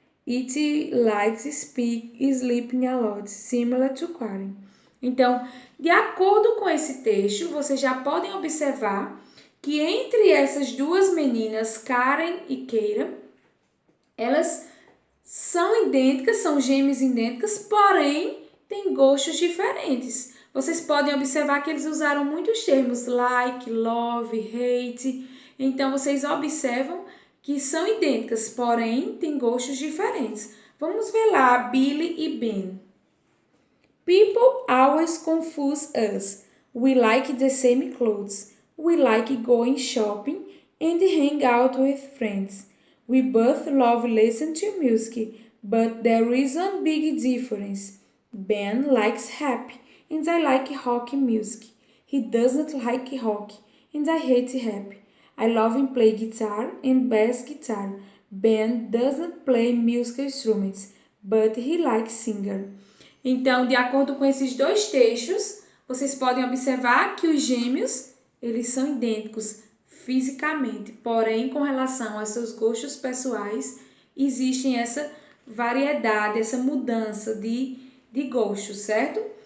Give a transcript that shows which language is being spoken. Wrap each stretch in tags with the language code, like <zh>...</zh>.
<en>It likes sleeping a lot, similar to Karen.</en> <pt>Então, de acordo com esse texto, vocês já podem observar que entre essas duas meninas, Karen e Keira, elas são idênticas, são gêmeas idênticas, porém têm gostos diferentes. Vocês podem observar que eles usaram muitos termos, like, love, hate. Então, vocês observam que são idênticas, porém têm gostos diferentes. Vamos ver lá, Billy e Ben.</pt> <en>People always confuse us. We like the same clothes. We like going shopping and hang out with friends. We both love listening to music, but there is one big difference. Ben likes rap and I like rock music. He doesn't like rock and I hate rap. I love him play guitar and bass guitar. Ben doesn't play musical instruments, but he likes singer.</en> <pt>Então, de acordo com esses dois textos, vocês podem observar que os gêmeos, eles são idênticos fisicamente, porém, com relação aos seus gostos pessoais, existe essa variedade, essa mudança de gostos, certo?</pt>